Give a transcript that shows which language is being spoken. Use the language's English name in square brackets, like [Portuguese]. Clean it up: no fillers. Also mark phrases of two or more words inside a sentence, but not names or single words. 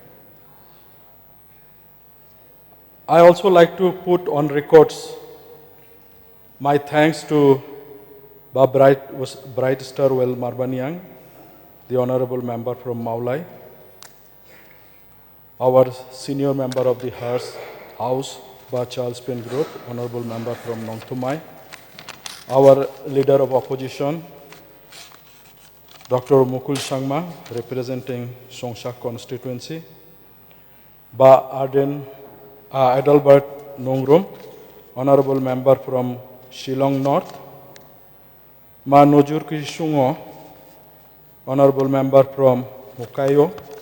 [English] I also like to put on records my thanks to Ba Bright Star Well Marbaniang, the Honorable Member from Maulai, our senior member of the House, Ba Charles Group, Honorable Member from Nongtumai, our Leader of Opposition, Dr. Mukul Sangma, representing Songsak constituency, Ba Arden Adalbert Nongrum, Honorable Member from Shillong North, Ma Nojur Kishungo, Honorable Member from Mukayo,